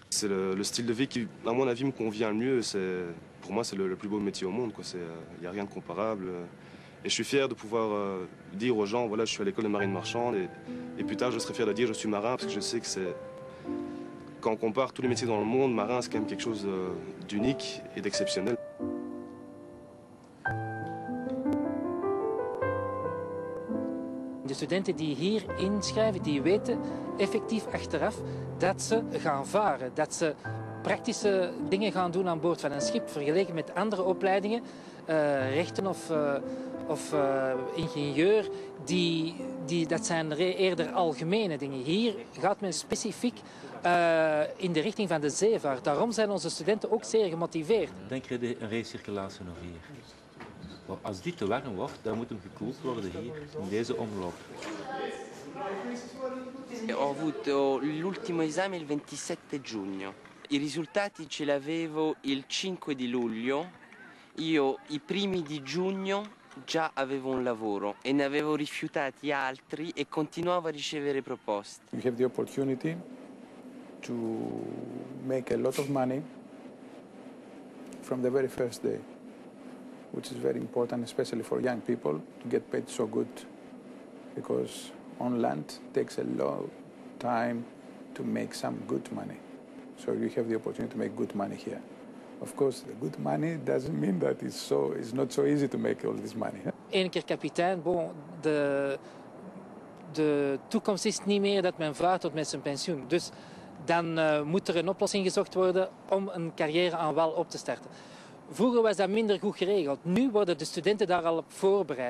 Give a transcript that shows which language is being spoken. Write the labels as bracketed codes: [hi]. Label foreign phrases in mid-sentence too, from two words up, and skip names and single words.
[fr] C'est le style de vie qui, à mon avis, me convient le mieux. Pour moi, c'est le plus beau métier au monde, quoi. Il n'y a rien de comparable. Et je suis fier de pouvoir dire aux gens, voilà, je suis à l'école de marine marchande et plus tard je serai fier de dire je suis marin parce que je sais que quand on compare tous les métiers dans le monde, marin c'est quand même quelque chose d'unique et d'exceptionnel. [nl] De studenten die hier inschrijven, die weten effectief achteraf dat ze gaan varen, dat ze praktische dingen gaan doen aan boord van een schip vergeleken met andere opleidingen, rechten of ingenieur, dat zijn eerder algemene dingen. Hier gaat men specifiek in de richting van de zeevaart. Daarom zijn onze studenten ook zeer gemotiveerd. Dan krijg je een recirculatie nog hier. Maar als dit te warm wordt, dan moet hem gekoeld worden hier, in deze omloop. [it] Ho avuto l'ultimo esame il 27 giugno. I risultati ce l'avevo il 5 di luglio. Io i primi di giugno già avevo un lavoro e ne avevo rifiutati altri e continuavo a ricevere proposte. [en] You have the opportunity to make a lot of money from the very first day, which is very important, especially for young people, to get paid so good, because on land it takes a long time to make some good money. So you have the opportunity to make good money here. Of course, the good money doesn't mean that it's not so easy to make all this money. [nl] Eén keer kapitein, bon, de toekomst is niet meer dat men vaart tot met zijn pensioen. Dus dan moet er een oplossing gezocht worden om een carrière aan wal op te starten. Vroeger was dat minder goed geregeld. Nu worden de studenten daar al op voorbereid.